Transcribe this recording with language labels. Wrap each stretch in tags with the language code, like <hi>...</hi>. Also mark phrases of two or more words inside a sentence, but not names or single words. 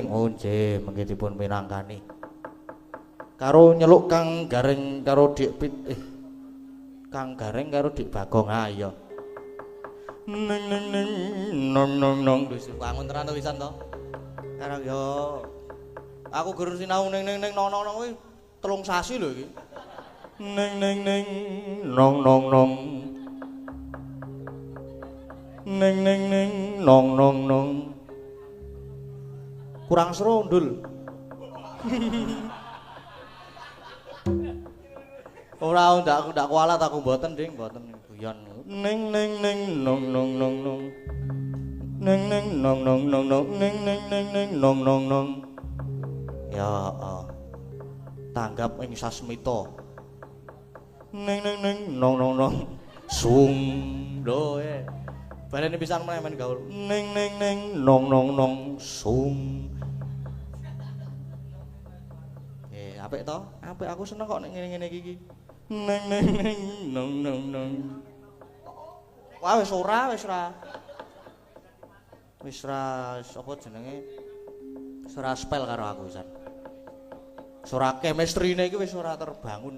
<jv>Oh nggih, mengki dipun pinangkani. Karo nyeluk Kang Gareng karo Dik Kang Gareng karo Dik Bagong. Ha iya. Neng neng neng nong nong nong wis bangun tenan to wisan to. Karang yo aku gur sinau neng neng neng nong nong kuwi 3 sasi lho iki. Neng neng neng nong nong nong. Neng neng neng nong nong nong. Kurang seru ndul. Ora ndak kualat aku mboten Ding, mboten guyon. Neng neng neng nong nong nong nong. Neng neng nong nong nong nong neng neng neng neng nong nong nong. Ya tanggap ing sasmita. Neng neng neng nong nong nong. Sung lho balene pisan meneh men gaul. Neng neng neng nong nong nong sung. Apik to? Apik aku seneng kok nek ngene-ngene iki. Neng neng neng nong nong nong. Wah wis ora. Wis ra apa jenenge? Wis ora spell karo aku pisan. Wis ora chemistry-ne iki wis ora terbangun.</jv>